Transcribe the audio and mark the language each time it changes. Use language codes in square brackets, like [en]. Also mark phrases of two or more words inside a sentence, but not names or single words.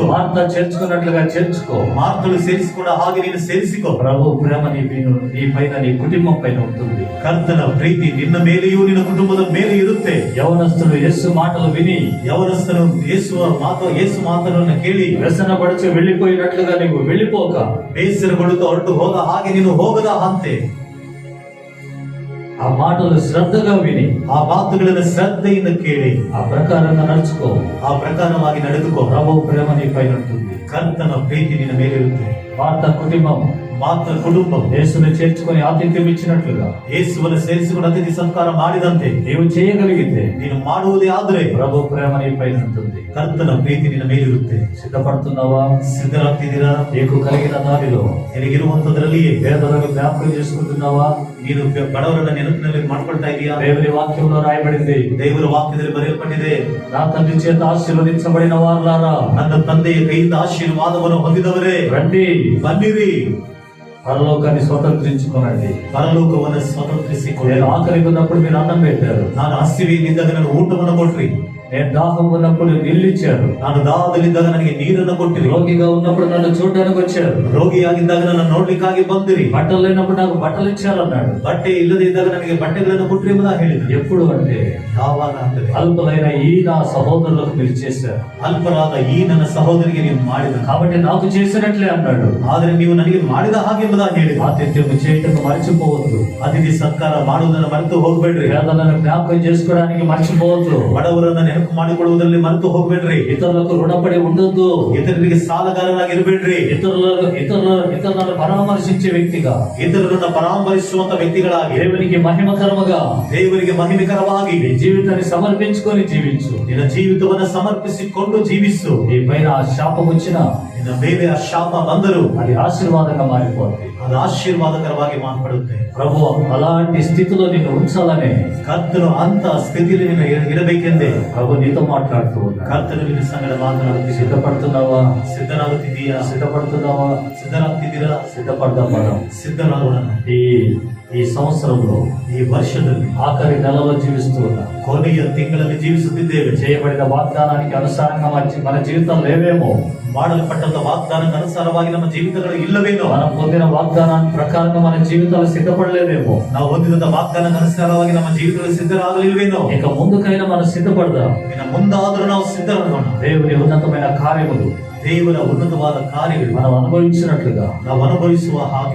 [te] మార్త చేర్చుకున్నట్లుగా చేర్చుకో. [kn] ಮಾರ್ತಳು ಸೇರಿಸಿಕೊಂಡ ಹಾಗೆ ನೀನು ಸೇರಿಸಿಕೊ. [te] ప్రభు ప్రేమ నీ పైన, నీ కుటుంబం పైన ఉంటుంది. [kn] ಕರ್ತನ ಪ್ರೀತಿ ನಿನ್ನ ಮೇಲೆಯೂ ನಿನ್ನ ಕುಟುಂಬದ ಮೇಲೆ ಇರುತ್ತೆ. [te] యవనస్తులు యేసు మాటలు విని, [kn] ಯವನಸ್ಥನು ಯೇಸು ಮಾತನ್ನು ಕೇಳಿ [te] వ్యసన పడిచి వెళ్ళిపోయినట్లుగా నీవు వెళ్ళిపోక, [kn] ಬೇಸರಗೊಳ್ಳುತ್ತಾ ಹೊರಟು ಹೋದ ಹಾಗೆ ನೀನು ಹೋಗದ ಅಂತೆ. [te] ఆ మాటలు శ్రద్ధగా విని, [kn] ಆ ಮಾತುಗಳನ್ನು ಶ್ರದ್ಧೆಯಿಂದ ಕೇಳಿ [te] ఆ ప్రకారంగా నడుచుకో. [kn] ಆ ಪ್ರಕಾರವಾಗಿ ನಡೆದುಕೋ. [te] ప్రభు ప్రేమ నీ పైన ఉంటుంది. [kn] ಕರ್ತನ ಪ್ರೀತಿ ನಿನ್ನ ಮೇಲೆ ಇರುತ್ತೆ. [te] మార్త కుటుంబం [kn] ಮಾತ್ರ ಕುಟುಂಬ [te] యేసుని చేర్చుకొని ఆతిథ్యం ఇచ్చినట్లుగా [kn] ಯೇಸುವನ್ನು ಸೇರಿಸಿಕೊಂಡು ಅತಿಥಿ ಸಂಸ್ಕಾರ ಮಾಡಿದಂತೆ [te] నీవు చేయగలిగితే [kn] ನೀನು ಮಾಡುವುದೇ ಆದ್ರೆ [te] ప్రభు ప్రేమ నీ పైన ఉంటుంది. [kn] ಕರ್ತನ ಪ್ರೀತಿ ನಿನ್ನ ಮೇಲಿರುತ್ತೆ. [te] సిద్ధపడుతున్నావా? [kn] ಸಿದ್ಧರಾಗ್ತಿದ್ದೀರಾ? [te] నీకు కలిగిన దానిలో [kn] ನಿನಗಿರುವಂತದ್ರಲ್ಲಿಯೇ [te] పేదలను జ్ఞాపకం చేసుకుంటున్నావా? [kn] ನೀನು ಬಡವರನ್ನ ನೆನಪಿನಲ್ಲಿ ಮಾಡ್ಕೊಳ್ತಾ ಇದೀಯಾ? [te] దేవుని వాక్యంలో రాయబడింది, [kn] ದೇವರ ವಾಕ್ಯದಲ್ಲಿ ಬರೆಯಲ್ಪಟ್ಟಿದೆ, [te] నా తండ్రి చేత ఆశీర్వదించబడిన వారులారా, [kn] ನನ್ನ ತಂದೆಯ ಕೈಯಿಂದ ಆಶೀರ್ವಾದವನ್ನು ಹೊಂದಿದವರೇ [te] రండి, [kn] ಬನ್ನಿರಿ, [te] పరలోకాన్ని స్వతంత్రించుకోనండి. [kn] ಪರಲೋಕವನ್ನು ಸ್ವತಂತ್ರಿಸಿಕೊಳ್ಳಿ. [te] నేను ఆఖరికి ఉన్నప్పుడు మీరు అన్నం పెట్టారు. [kn] ನಾನು ಹಸಿವೆಯಲ್ಲಿದ್ದಾಗ ನನಗೆ ಊಟವನ್ನು ಕೊಟ್ರಿ. [te] నేను దాహం ఉన్నప్పుడు నిల్లిచ్చారు. [kn] ನಾನು ದಾಹದಲ್ಲಿದ್ದಾಗ ನನಗೆ ನೀರನ್ನು ಕೊಟ್ಟಿರಿ. [te] రోగిగా ఉన్నప్పుడు నన్ను చూడడానికి వచ్చారు. [kn] ರೋಗಿಯಾಗಿದ್ದಾಗ ನನ್ನ ನೋಡ್ಲಿಕ್ಕಾಗಿ ಬಂದಿರಿ. [te] బట్టలు లేనప్పుడు నాకు బట్టలు ఇచ్చారు అన్నాడు. [kn] ಬಟ್ಟೆ ಇಲ್ಲದೆ ಇದ್ದಾಗ ನನಗೆ ಬಟ್ಟೆಗಳನ್ನು ಕೊಟ್ರಿ ಎಂಬುದಾಗಿ ಹೇಳಿದ್ರು. [te] ఎప్పుడు అంటే, [kn] ಯಾವಾಗ ಅಂದರೆ [te] అల్పులైన ఈ నా సహోదరులకు మీరు చేశారు, [kn] ಅಲ್ಪರಾದ ಈ ನನ್ನ ಸಹೋದರಿಗೆ ನೀವು ಮಾಡಿದ, [te] కాబట్టి నాకు చేసినట్లే అన్నాడు. [kn] ಆದರೆ ನೀವು ನನಗೆ ಮಾಡಿದ ಹಾಗೆ ಎಂಬುದಾಗಿ ಹೇಳಿದ್ರು. [te] ఆతిథ్యం చేయటం మర్చిపోవద్దు. [kn] ಅತಿಥಿ ಸತ್ಕಾರ ಮಾಡುವುದನ್ನು ಮರೆತು ಹೋಗ್ಬೇಡ್ರಿ. [te] పేదలను జ్ఞాపకం చేసుకోవడానికి మర్చిపోవద్దు. [kn] ಬಡವರನ್ನ ನೆನಪು ಮಾಡಿಕೊಳ್ಳುವುದರಲ್ಲಿ ಮರೆತು ಹೋಗ್ಬೇಡ್ರಿ. [te] ఇతరులకు రుణపడి ఉండొద్దు. [kn] ಇತರರಿಗೆ ಸಾಲಗಾರರಾಗಿರ್ಬೇಡ್ರಿ. [te] ఇతరులను పరామర్శించే వ్యక్తిగా, [kn] ಇತರರನ್ನ ಪರಾಮರಿಸುವಂತ ವ್ಯಕ್ತಿಗಳಾಗಿ, [te] దేవునికి మహిమకరముగా [kn] ದೇವರಿಗೆ ಮಹಿಮೆಕರವಾಗಿ [te] నీ జీవితాన్ని సమర్పించుకొని జీవించు. [kn] ನಿನ್ನ ಜೀವಿತವನ್ನ ಸಮರ್ಪಿಸಿಕೊಂಡು ಜೀವಿಸು. [te] నీ పైన ఆ శాపం వచ్చినా [kn] ನಿನ್ನ ಮೇಲೆ ಆ ಶಾಪ ಬಂದರೂ [te] అది ఆశీర్వాదంగా మారిపోతుంది. [kn] ಅದು ಆಶೀರ್ವಾದಕರವಾಗಿ ಮಾರ್ಪಡುತ್ತೆ. [te] ప్రభు అలాంటి స్థితిలో నిన్ను ఉంచాలనే [kn] ಕರ್ತನು ಅಂತ ಸ್ಥಿತಿಯಲ್ಲಿ ನೀನು ಇರಬೇಕೆಂದೇ [te] ప్రభు నీతో మాట్లాడుతూ ఉన్నాడు. [kn] ಕರ್ತನು ನಿನ್ನ ಸಂಗಡ ಮಾತನಾಡುತ್ತಿ [te] సిద్ధపడుతున్నావా? [kn] ಸಿದ್ಧನಾಗುತ್ತಿದ್ದೀಯಾ? [te] సిద్ధపడుతున్నావా? [kn] ಸಿದ್ಧರಾಗ್ತಿದ್ದೀರಾ? [te] సిద్ధపడదాం మనం. [kn] ಸಿದ್ಧರಾಗೋಣ. [te] ఈ సంవత్సరంలో, [kn] ಈ ವರ್ಷದಲ್ಲಿ [te] ఆఖరి నెలలో జీవిస్తూ ఉన్నాం. [kn] ಕೊನೆಯ ತಿಂಗಳಲ್ಲಿ ಜೀವಿಸುತ್ತಿದ್ದೇವೆ. [te] చేయబడిన వాగ్దానానికి అనుసారంగా మన జీవితాలు లేవేమో, [kn] ಮಾಡಲ್ಪಟ್ಟಂತ ವಾಗ್ದಾನಕ್ಕೆ ಅನುಸಾರವಾಗಿ ನಮ್ಮ ಜೀವಿತಗಳು ಇಲ್ಲವೇನೋ, [te] మనం పొందిన వాగ్దానం ప్రకారంగా మన జీవితాలు సిద్ధపడలేదేమో, [kn] ನಾವು ಹೊಂದಿದಂತ ವಾಗ್ದಾನಕ್ಕೆ ಅನುಸಾರವಾಗಿ ನಮ್ಮ ಜೀವಿತಗಳು ಸಿದ್ಧರಾಗಲಿಲ್ವೇನೋ. [te] ఇక ముందుకైనా మనం సిద్ధపడదాం. [kn] ಇನ್ನು ಮುಂದಾದ್ರೂ ನಾವು ಸಿದ್ಧರಾಗೋಣ. [te] దేవుని ఉన్నతమైన కార్యములు [kn] ದೇವರ ಉನ್ನತವಾದ ಕಾರ್ಯಗಳು [te] మనం అనుభవించినట్లుగా, [kn] ನಾವು ಅನುಭವಿಸುವ ಹಾಗೆ,